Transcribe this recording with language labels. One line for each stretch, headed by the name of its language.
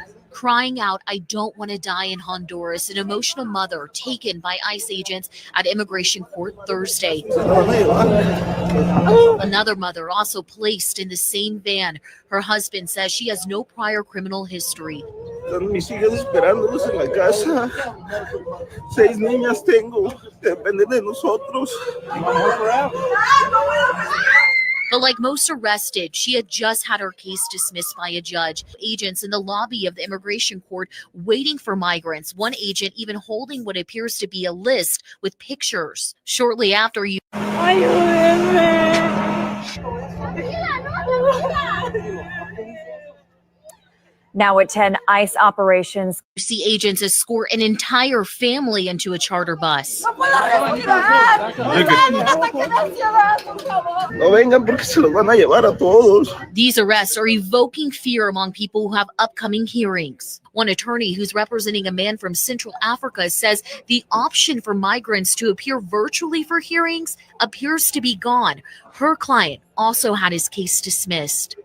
English: Crying out, "I don't want to die in Honduras," an emotional mother taken by ICE agents at immigration court Thursday. Another mother also placed in the same van. Her husband says she has no prior criminal history.
Spanish: Mis hijas esperándolos en la casa. 6 niñas tengo, dependen de nosotros.
English: But like most arrested, she had just had her case dismissed by a judge. Agents in the lobby of the immigration court waiting for migrants. One agent even holding what appears to be a list with pictures. Shortly after you... Now at 10, ICE operations. See agents escort an entire family into a charter bus.
Spanish: No vengan porque se los van a llevar a todos.
English: These arrests are evoking fear among people who have upcoming hearings. One attorney who's representing a man from Central Africa says the option for migrants to appear virtually for hearings appears to be gone. Her client also had his case dismissed.